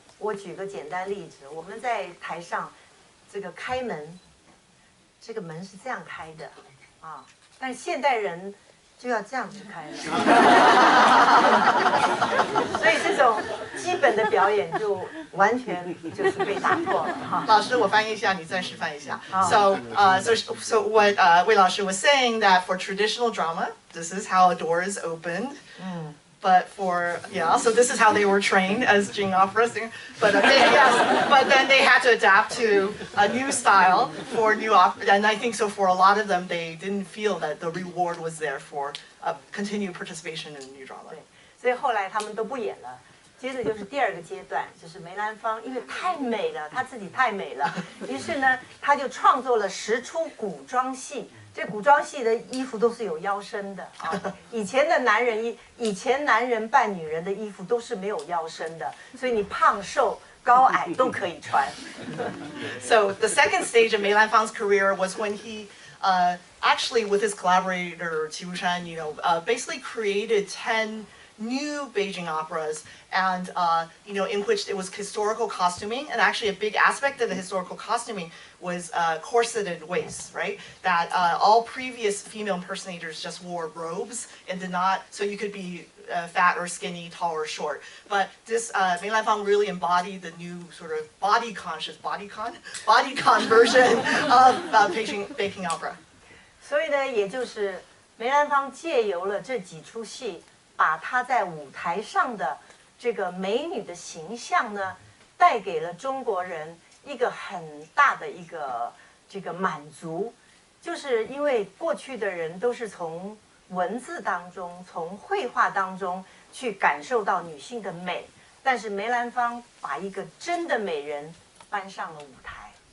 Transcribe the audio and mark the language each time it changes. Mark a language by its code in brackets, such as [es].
[zh] 我举个简单例子，我们在台上这个开门，这个门是这样开的啊，但现代人就要这样子开了，所以这种基本的表演就完全就是被打破了哈。老师，我翻译一下，你再示范一下。 [en] So what Wei Laoshi was saying that for traditional drama, this is how a door is opened. But so this is how they were trained as Jing opera singer. But but then they had to adapt to a new style for new opera, and I think so for a lot of them, they didn't feel that the reward was there for continued participation in new drama. [zh] 对，所以后来他们都不演了。接着就是第二个阶段，就是梅兰芳，因为太美了，她自己太美了，于是呢，她就创作了10出古装戏。这古装戏的衣服都是有腰身的啊，以前男人扮女人的衣服都是没有腰身的，所以你胖瘦高矮都可以穿。 [en] So the second stage of Mei Lanfang's career was when he actually, with his collaborator Qi Wushan, basically created 10 new Beijing operas, and in which it was historical costuming, and actually a big aspect of the historical costuming was corseted waists, right? That all previous female impersonators just wore robes and did not, so you could be fat or skinny, tall or short. But this Mei Lanfang really embodied the new sort of body-conscious, bodycon version of Peking opera. [zh] 所以呢，也就是梅兰芳借由了这几出戏，把她在舞台上的这个美女的形象呢，带给了中国人一个很大的一个这个满足，就是因为过去的人都是从文字当中、从绘画当中去感受到女性的美，但是梅兰芳把一个真的美人搬上了舞台。